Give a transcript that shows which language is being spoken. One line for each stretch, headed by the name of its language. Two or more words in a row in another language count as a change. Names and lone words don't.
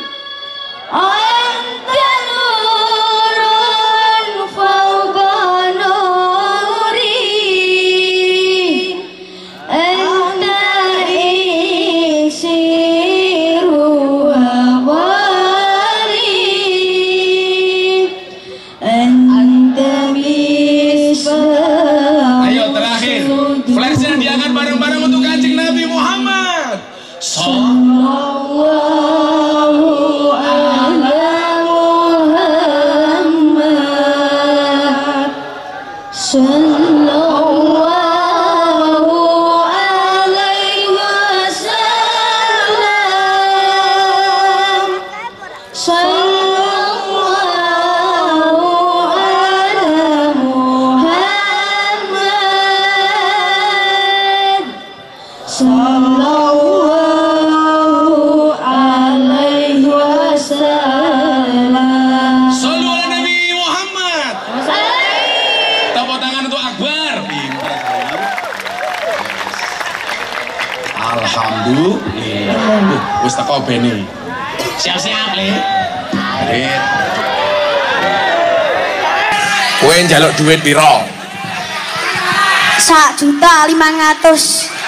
Arabic: أنت نور فوق نور. أنت إسير حواري. أنت مصباح.
Indonesian: Ayo terakhir. Flashnya diangkat bareng-bareng untuk Kanjeng Nabi Muhammad.
Arabic: صلى الله على محمد. صلى الله عليه وسلم. صلى الله على محمد. صلى الله عليه وسلم. صلوا على النبي محمد.
Indonesian: Tepuk tangan untuk Akbar. Pintar sekali.
Javanese: Alhamdulillah. Wis teko bene. Siap-siap le. Kowe njaluk duit piro? 1.500.000.